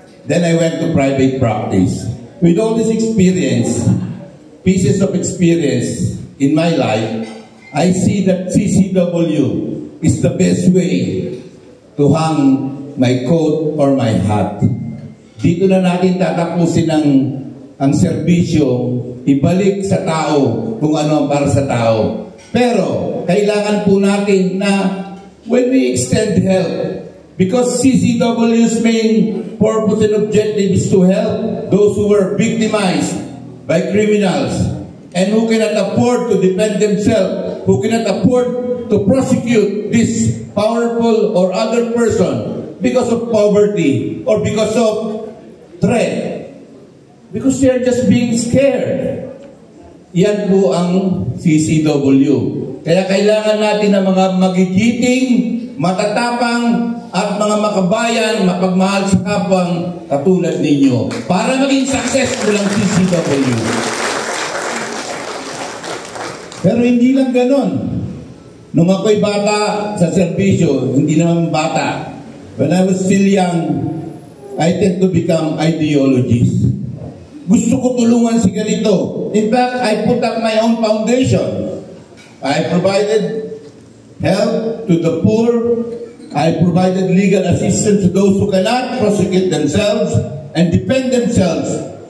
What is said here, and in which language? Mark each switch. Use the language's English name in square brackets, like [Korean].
[English] Then I went to private practice. With all this experience, pieces of experience in my life, I see that CCW is the best way to hang my coat or my hat. [Filipino] Dito na natin tatapusin ang serbisyo, ibalik sa tao kung ano ang para sa tao. Pero, kailangan po natin na [English] when we extend help, because CCW's main purpose and objective is to help those who were victimized by criminals and who cannot afford to defend themselves, who cannot afford to prosecute this powerful or other person because of poverty or because of threat. Because they are just being scared. [Filipino] Yan po ang CCW. Kaya kailangan natin ng mga magigiting, matatapang, at mga makabayan, mapagmahal sa kapwang katulad ninyo para maging successful ang CCW. Pero hindi lang ganon. Nung ako'y bata sa serbisyo, hindi naman bata. [English] When I was still young, I tend to become ideologist. [Filipino] Gusto ko tulungan si ganito. [English] In fact, I put up my own foundation. I provided help to the poor. I provided legal assistance to those who cannot prosecute themselves and defend themselves.